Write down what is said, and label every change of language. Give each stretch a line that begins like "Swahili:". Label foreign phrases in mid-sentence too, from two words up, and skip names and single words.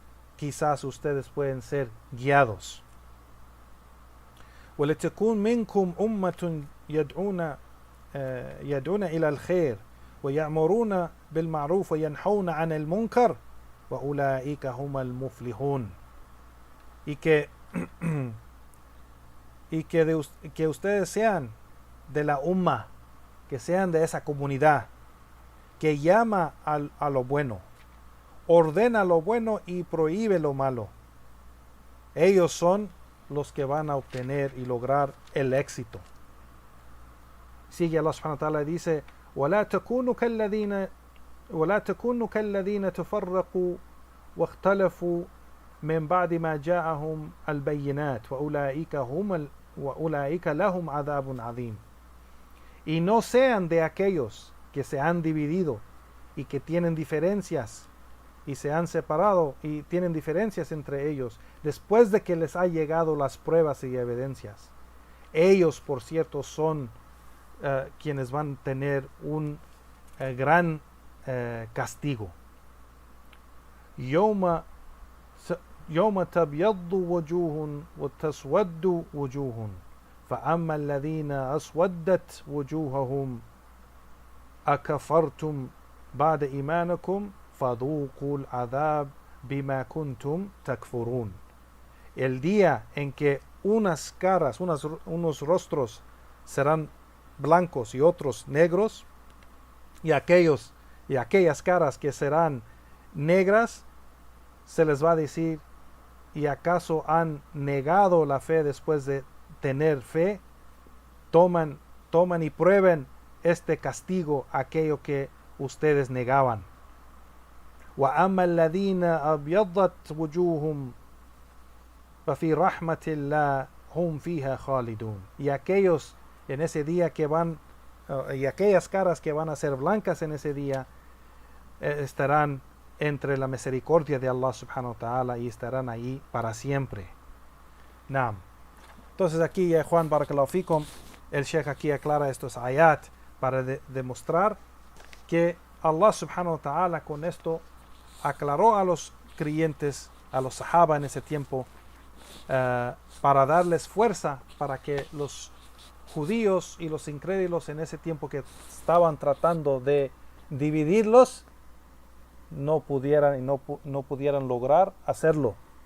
Spanish: Quizás ustedes pueden ser guiados.
Arabic: ولتكون منكم أمة يدعون إلى الخير ويأمرون بالمعروف وينهون عن المنكر وأولئك هم المفلحون.
Spanish: Y que que ustedes sean de la umma, que sean de esa comunidad que llama a lo bueno, ordena lo bueno y prohíbe lo malo. Ellos son los que van a obtener y lograr el éxito. Sigue Allah
Arabic: سبحانه وتعالى
Spanish: y dice:
Arabic: ولا تكونوا كالذين تفرقوا واختلفوا من بعد ما جاءهم البينات وأولئك لهم عذاب عظيم.
Spanish: Y no sean de aquellos que se han dividido y que tienen diferencias y se han separado y tienen diferencias entre ellos después de que les ha llegado las pruebas y evidencias. Ellos, por cierto, son quienes van a tener un gran castigo.
Arabic: يوم تبيض وجوه وتسود وجوه فأما الذين أسودت وجوههم أكفرتم بعد إيمانكم فذوقوا العذاب بما كنتم تكفرون.
Spanish: El día en que unas caras, unos rostros serán blancos y otros negros, y aquellas caras que serán negras, se les va a decir: ¿y acaso han negado la fe después de tener fe? Toman y prueben este castigo, aquello que ustedes negaban.
Arabic: وَأَمَّا الَّذِينَ أَبْيَضَّتْ وُجُوهُمْ فَفِي رَحْمَةِ اللَّهِ هُمْ فِيهَا خَالِدُونَ.
Spanish: Y aquellos en ese día y aquellas caras que van a ser blancas en ese día estarán entre la misericordia de Allah
Arabic: سبحانه وتعالى
Spanish: y estarán ahí para siempre. Naam. Entonces aquí Juan
Arabic: بارك الله فيكم,
Spanish: el Sheikh aquí aclara estos ayat para demostrar que Allah
Arabic: سبحانه وتعالى
Spanish: con esto aclaró a los creyentes, a los sahaba en ese tiempo, para darles fuerza para que los judíos y los incrédulos en ese tiempo que estaban tratando de dividirlos no pudieran lograr hacerlo.